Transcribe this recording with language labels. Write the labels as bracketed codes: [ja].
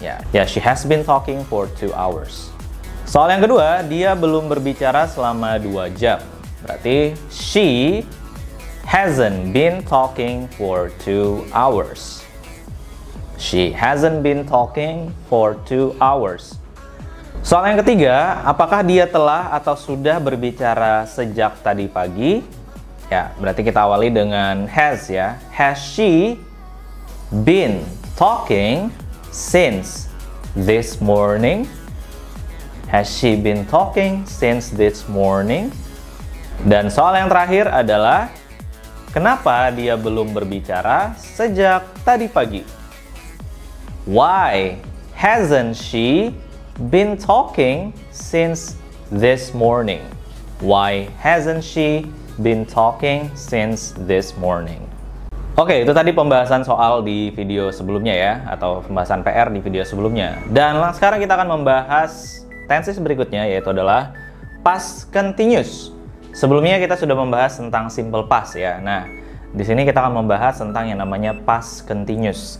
[en] Ya, she has been talking for 2 hours. [id] Soal yang kedua, dia belum berbicara selama 2 jam. [en] Berarti she hasn't been talking for 2 hours. She hasn't been talking for 2 hours. [id] Soal yang ketiga, apakah dia telah atau sudah berbicara sejak tadi pagi? Ya, berarti kita awali dengan has ya. [en] Has she been talking since this morning? Has she been talking since this morning? [id] Dan soal yang terakhir adalah kenapa dia belum berbicara sejak tadi pagi? [en] Why hasn't she been talking since this morning? Why hasn't she been talking since this morning? [id] Oke, itu tadi pembahasan soal di video sebelumnya ya, atau pembahasan PR di video sebelumnya. Dan sekarang kita akan membahas tenses berikutnya, yaitu adalah past continuous. Sebelumnya kita sudah membahas tentang simple past ya. Nah, di sini kita akan membahas tentang yang namanya past continuous.